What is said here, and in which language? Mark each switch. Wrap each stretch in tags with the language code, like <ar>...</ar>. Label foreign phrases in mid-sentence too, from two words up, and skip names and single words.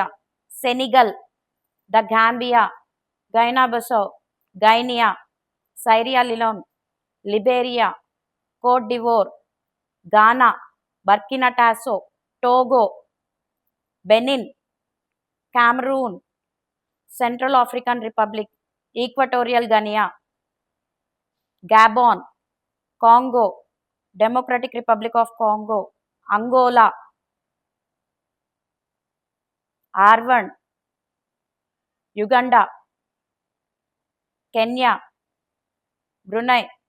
<en>Senegal, the Gambia, Guinea-Bissau, Guinea, Sierra Leone, Liberia, Cote d'Ivoire, Ghana, Burkina Faso, Togo, Benin, Cameroon, Central African Republic, Equatorial Guinea, Gabon, Congo, Democratic Republic of Congo, Angola, Rwanda, Uganda, Kenya, Brunei,</en>